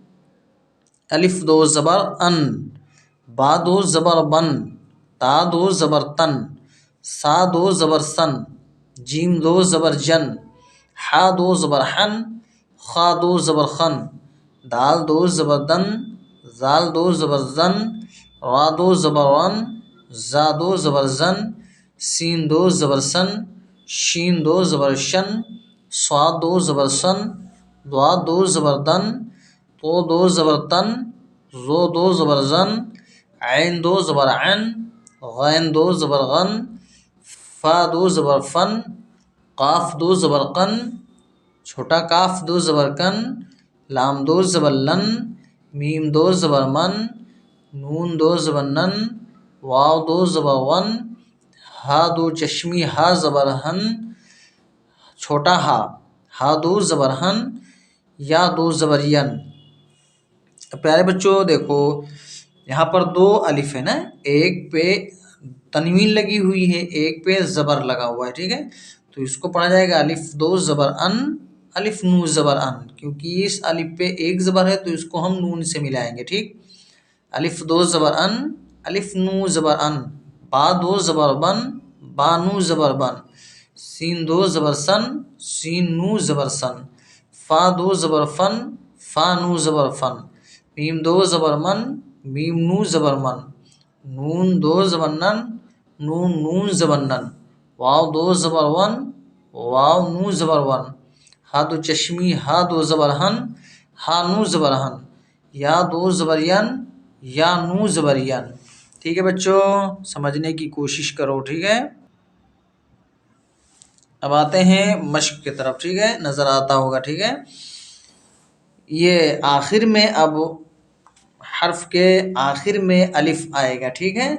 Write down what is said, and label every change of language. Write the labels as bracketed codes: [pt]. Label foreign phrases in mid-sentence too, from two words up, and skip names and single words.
[ur] الف 2 زبر ان، با 2 زبر بن، تا 2 زبر تن، سا 2 زبر سن، جیم 2 زبر جن، حا 2 زبر حن، خا 2 زبر خن، دال 2 زبر دن، زال 2 زبر زن، را 2 زبر رن، زا 2 زبر زن، سین 2 زبر سن، شین 2 زبر شن، صاد 2 زبر سن، ضاد 2 زبر دن، تو 2 زبر تن، زو 2 زبر زن، عین 2 زبر عن، غین 2 زبر غن، فا 2 زبر فن، قاف 2 زبر قن، چھوٹا کاف 2 زبر کن، لام 2 زبر لن، میم 2 زبر من، نون 2 زبر نن، واو 2 زبر ون، ہا 2 چشمی ہا زبر ہن، چھوٹا ہا 2 زبر ہن، یا 2 زبر ین۔ پیارے بچوں دیکھو، یہاں پر 2 الف ہے نا، ایک پہ تنوین لگی ہوئی ہے، ایک پہ زبر لگا ہوا ہے، ٹھیک ہے؟ تو اس کو پڑھا جائے گا الف 2 زبر ان، الف نو زبر ان، کیونکہ اس الف پہ ایک زبر ہے تو اس کو ہم نون سے ملائیں گے، ٹھیک؟ الف 2 زبر ان، الف نو زبر ان، با 2 زبر بن، با نو زبر بن، سین 2 زبر سن، سین نو زبر سن، فا 2 زبر فن، فا نو زبر فن، میم 2 زبر من، میم نو زبر من، نون 2 زبر نن، نون نون زبر نن، واو 2 زبر ون، واو نو زبر ون، ہا 2 چشمی ہا 2 زبر ہن، ہا نو زبر ہن، یا 2 زبر ین، یا نو زبر ین، ٹھیک ہے بچوں؟ سمجھنے کی کوشش کرو، ٹھیک ہے؟ اب آتے ہیں مشق کی طرف، ٹھیک ہے؟ نظر آتا ہوگا، ٹھیک ہے؟ یہ آخر میں اب حرف کے آخر میں الف آئے گا، ٹھیک ہے؟